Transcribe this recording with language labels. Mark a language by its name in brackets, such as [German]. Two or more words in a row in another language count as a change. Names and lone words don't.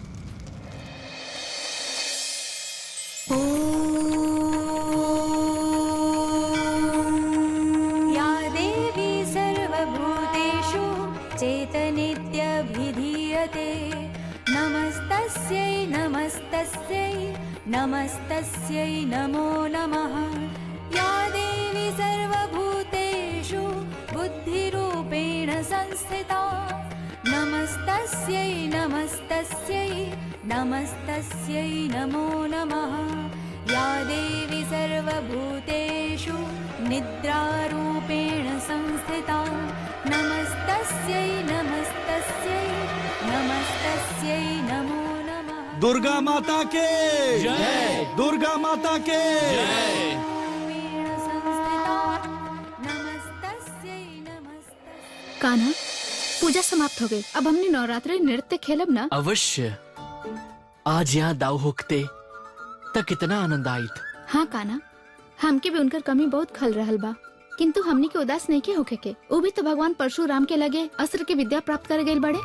[Sanskrit] या देवी सर्वभूतेषु चेतनित्यभिधीयते नमस्तस्यै नमस्तस्यै नमस्तस्यै नमो नमः। या देवी सर्वभूतेषु बुद्धिरूपेण संस्थिता नमस्तस्यै नमस्तस्यै नमस्तस्यै नमो नमः। या देवी सर्वभूतेषु निद्रारूपेण संस्थिता नमस्तस्यै नमस्तस्यै नमस्तस्यै नमो नमः। [Bhojpuri] दुर्गा माता के जय। दुर्गा माता के [Sanskrit] रूपेण संस्थिता नमस्तस्यै नमस्तस्यै। [Bhojpuri] कान्हा, पूजा समाप्त हो गई। अब हमने नवरात्रि नृत्य खेलब ना। अवश्य। आज यहाँ दाव होकते तक कितना आनंद आयत। हाँ कान्हा, हमके भी उनकर कमी बहुत खल रहल बा, किंतु हमनी के उदास नहीं के होके के। वो भी तो भगवान परशुराम के लगे अस्त्र की विद्या प्राप्त कर गए बड़े।